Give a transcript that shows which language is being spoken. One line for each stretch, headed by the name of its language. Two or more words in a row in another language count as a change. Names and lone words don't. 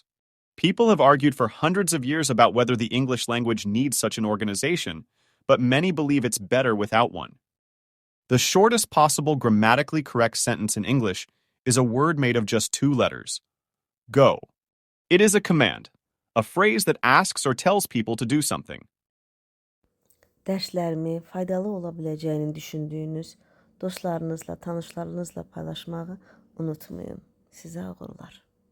English: People have argued for hundreds of years about whether the English language needs such an organization, but many believe it's better without one. The shortest possible grammatically correct sentence in English is a word made of just 2 letters. Go. It is a command, a phrase that asks or tells people to do something.
Azerbaijani: Dərslərimi faydalı ola biləcəyini düşündüyünüz dostlarınızla, tanışlarınızla paylaşmağı unutmayın. Sizə uğurlar.